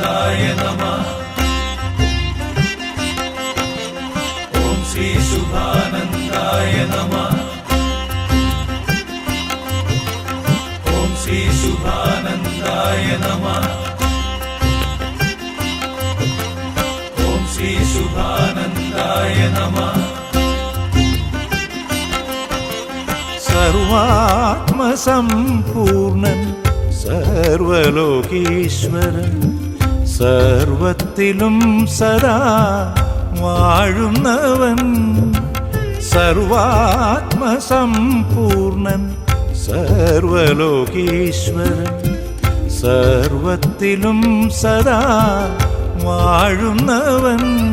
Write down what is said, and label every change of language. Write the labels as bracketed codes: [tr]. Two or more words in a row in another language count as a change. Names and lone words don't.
[sa] शुभानन्दाय नमः ॐ श्री शुभानन्दाय नमः ॐ श्री शुभानन्दाय नमः ॐ श्री शुभानन्दाय नमः [ml] സർവാത്മസമ്പൂർണൻ സർവലോകീശ്വരൻ സർവത്തിലും സദാ വാഴുന്നവൻ സർവാത്മസമ്പൂർണൻ സർവലോകീശ്വരൻ സർവത്തിലും സദാ വാഴുന്നവൻ